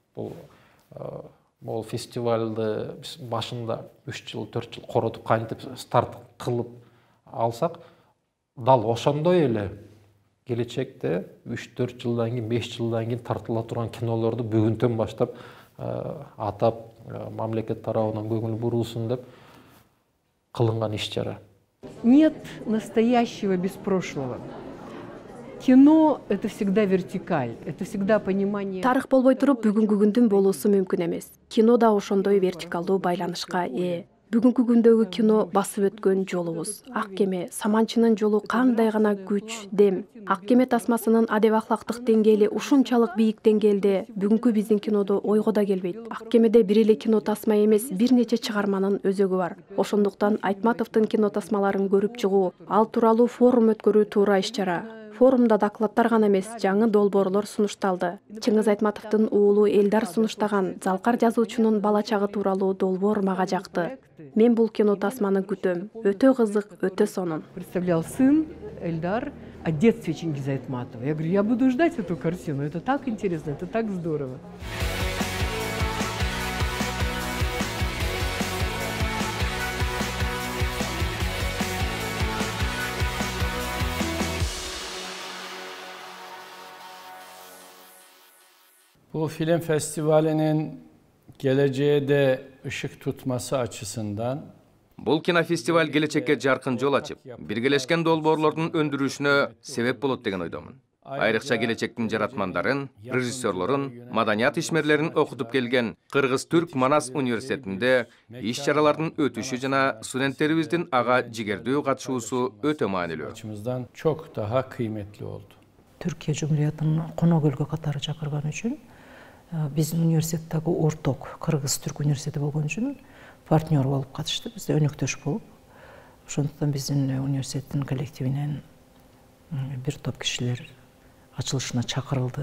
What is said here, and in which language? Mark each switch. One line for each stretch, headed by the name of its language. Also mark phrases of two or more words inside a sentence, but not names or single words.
Kyrgyz: Бул фестивалды биз башында 3 жыл, 4 жыл коротуп кантип старт кылып алсак, дал ошондой эле келечекте 3-4 жылдан кийин, 5 жылдан кийин тартыла турган кинолорду бүгүнтөн баштап атап, мамлекет тарабынан көңүл бурулсун деп кылынган иш-чара.
Russian: Нет настоящего без прошлого. Кино — это всегда вертикаль, это всегда понимание.
Kyrgyz: Тарых болбой туруп бүгүнкү күндүн болуусу мүмкүн эмес. Кино да ошондой вертикалдуу байланышка ээ. Бүгүнкү күндөгү кино басып өткөн жолубуз. Ак кеме, Саманчынын жолу кандай гана күч, дем. Ак кеме тасмасынын адеп ахлактык деңгээли ушунчалык бийик деңгээлде бүгүнкү биздин кинодо ойго да келбейт. Ак кемеде бир эле кино тасма эмес, бир нече чыгарманын өзөгү бар. Ошондуктан Айтматовдун кино тасмаларын көрүп чыгуу, ал тууралуу форум өткөрүү туура иш-чара. Форумда докладтар гана эмес, жаңы долбоорлор сунушталды. Чыңгыз Айтматовдун уулу Элдар сунуштаган Залкар жазуучунун бала чагы тууралуу долбоор мага жакты. Мен бул кино тасманы күтөм. Өтө кызык, өтө сонун.
Russian: Представлял сын Эльдар о детстве Чингиза Айтматова. Я говорю, я буду ждать эту картину. Это так интересно, это так здорово.
Turkish: Bu film festivalinin geleceğe de ışık tutması açısından
Kyrgyz: Бул кинофестиваль келечекке жаркын жол ачып, биргелешкен долбоорлордун өндүрүшүнө себеп болот деген ойдомун. Айрыкча келечектин жаратмандарын, режиссерлорун, маданият ишмерлерин окутуп келген Кыргыз-Түрк Манас университетинде иш-чаралардын өтүшү жана студенттерибиздин ага жигердүү катышуусу өтө маанилүү.
Turkish: Açımızdan çok daha kıymetli oldu.
Kyrgyz: Türkiye Cumhuriyeti'nin Konogölgө катары чакырган үчүн биздин университеттеги орток Кыргыз-Түрк университети болгон үчүн партнер болуп катышты, бизде өнөктөш болуп. Ошондуктан биздин университеттин коллективинен бир топ кишилер ачылышына чакырылды.